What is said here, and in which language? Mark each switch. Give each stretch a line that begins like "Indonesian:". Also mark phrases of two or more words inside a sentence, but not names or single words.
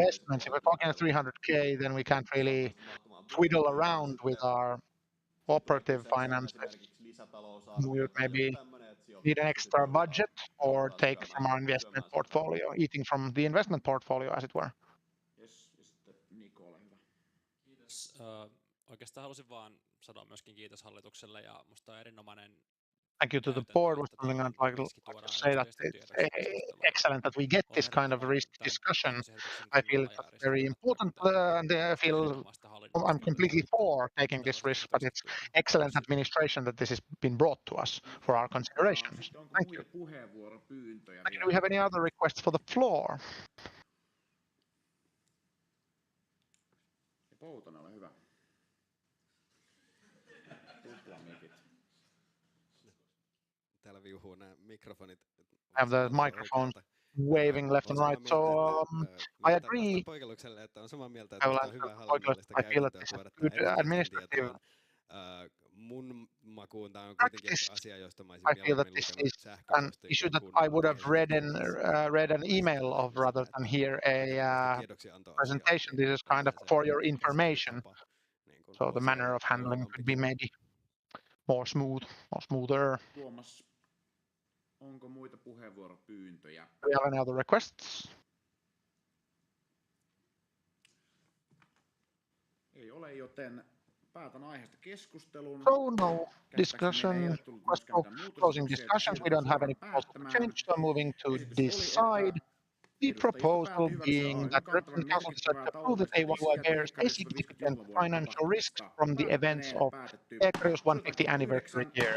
English: If we're talking 300K, then we can't really twiddle around with our operative finances. We would maybe need an extra budget or take from our investment portfolio, eating from the investment portfolio, as it were. Yes,
Finnish: ja sitten Niko, ole hyvä. Kiitos. Oikeastaan halusin vaan sanoa myöskin kiitos hallitukselle ja musta on erinomainen
English: Thank you to the
Finnish: käytäntö,
English: board was
Finnish: että
English: something
Finnish: tällainen
English: I'd like
Finnish: riski
English: to
Finnish: tuodaan
English: say that
Finnish: edustajista
English: it's
Finnish: tiedoksi keskusteluun.
English: excellent that we get
Finnish: Olen
English: this kind of
Finnish: ehdottoman
English: risk
Finnish: tämän
English: discussion.
Finnish: päätösehdotuksen
English: I feel
Finnish: kannalla ja
English: it's very
Finnish: arvostan
English: important
Finnish: tätä
English: and I feel
Finnish: erinomaista
English: I'm
Finnish: hallinnollista
English: completely
Finnish: työtä,
English: for taking this risk, but it's excellent administration that this has been brought to us for our considerations.
Finnish: Sitten onko
English: Thank you.
Finnish: muita puheenvuoropyyntöjä
English: Do
Finnish: vielä?
English: we have any other requests for the floor?
Finnish: Ja Poutonen, ole hyvä. Tuplamikit. Täällä viuhuu nämä mikrofonit.
English: I have the microphones waving left and right. So I agree.
Finnish: Poikellukselle, että on samaa mieltä,
English: I
Finnish: että
English: will
Finnish: musta on
English: answer
Finnish: hyvää
English: Poikelus.
Finnish: hallinnollista
English: I feel that
Finnish: käytäntöä
English: this is
Finnish: tuoda
English: good
Finnish: tää edustajien
English: administrative
Finnish: tietoon. Mun makuun tää on kuitenkin
English: practice.
Finnish: asia, josta mä olisin
English: I feel that
Finnish: mieluummin
English: this
Finnish: lukenut
English: is an
Finnish: sähköpostin
English: issue that
Finnish: kuin
English: I would have read
Finnish: esityksen
English: an email of rather than hear a presentation. This is kind of for your information. So the manner of handling could be maybe more smooth or smoother.
Finnish: Tuomas, onko muita puheenvuoropyyntöjä?
English: Do we have any other requests?
Finnish: Ei ole, joten päätän aiheesta keskustelun.
English: So no discussion, closing discussions. We don't have any proposal to change, so moving to decide. The proposal being that the Representative Council decided to approve that AYYE bears a significant financial risks from the events of ECRIO's 150th anniversary year.